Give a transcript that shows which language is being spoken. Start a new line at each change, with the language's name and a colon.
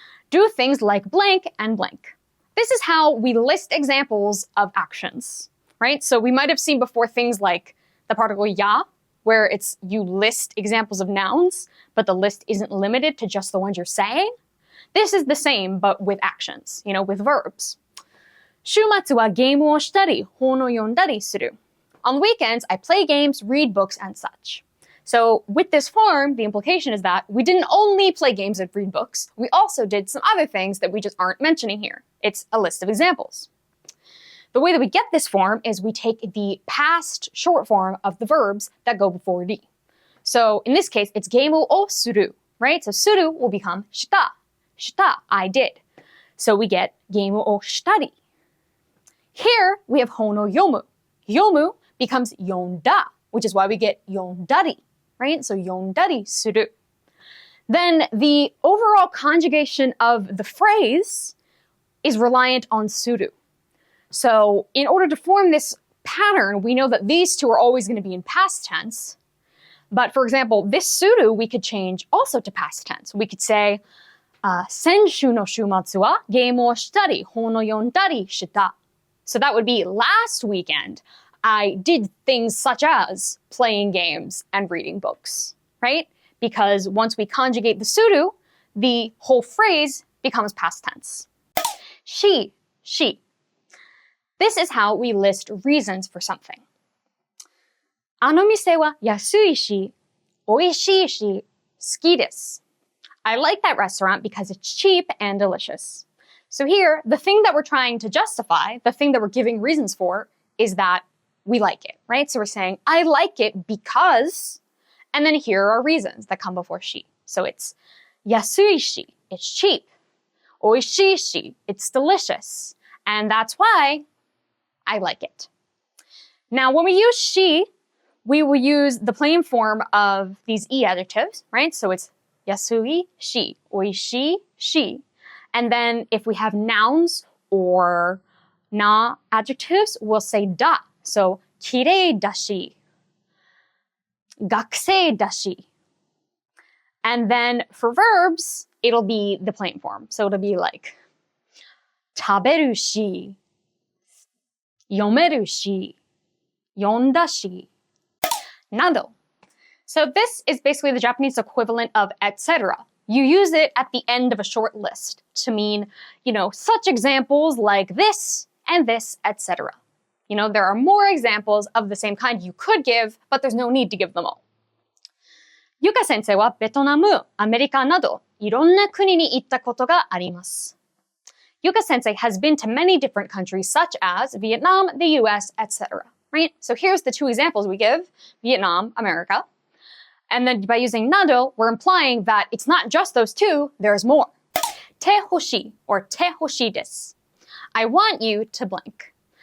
English: Do things like blank and blank. This is how we list examples of actions, right? So we might have seen before things like the particle ya, where it's you list examples of nouns, but the list isn't limited to just the ones you're saying. This is the same, but with actions, with verbs.
Japanese: 週末はゲームをしたり、本を読んだりする.
English: On weekends, I play games, read books, and such. So with this form, the implication is that we didn't only play games and read books, we also did some other things that we just aren't mentioning here. It's a list of examples. The way that we get this form is we take the past short form of the verbs that go before ri. So in this case, it's
Japanese: geimu o suru,
English: right? So suru will become shita. Shita, I did. So we get
Japanese: geimu o shitari.
English: Here we have
Japanese: hon o yomu.
English: Yomu becomes yonda, which is why we get yondari, right? So yondari suru. Then the overall conjugation of the phrase is reliant on suru. So in order to form this pattern, we know that these two are always going to be in past tense. But for example, this suru we could change also to past tense. We could say,
Japanese: 先週の週末はゲームをしたり、本を読んだりした.
English: So that would be last weekend, I did things such as playing games and reading books, right? Because once we conjugate the suru, the whole phrase becomes past tense. She. This is how we list reasons for something.
Japanese: あの店は安いし、美味しいし、好きです.
English: I like that restaurant because it's cheap and delicious. So here, the thing that we're trying to justify, the thing that we're giving reasons for, is that we like it, right? So we're saying, I like it because, and then here are reasons that come before she. So it's 安いし, it's cheap. 美味しいし, it's delicious. And that's why I like it. Now, when we use she, we will use the plain form of these e adjectives, right? So it's 安いし, 美味しいし. And then if we have nouns or na adjectives, we'll say da.
Japanese: So 綺麗だし, 学生だし.
English: And then for verbs, it'll be the plain form. So it'll be like
Japanese: 食べるし, 読めるし, 読んだし, など.
English: So this is basically the Japanese equivalent of etc. You use it at the end of a short list to mean, such examples like this and this, etc. There are more examples of the same kind you could give, but there's no need to give them all.
Japanese: Yuka sensei wa ベトナム、アメリカなど、いろんな国に行ったことがあります。
English: Yuka sensei has been to many different countries such as Vietnam, the US, etc. Right? So here's the two examples we give, Vietnam, America. And then by using nado, we're implying that it's not just those two, there's more. Te hoshi or te hoshi desu. I want you to blank.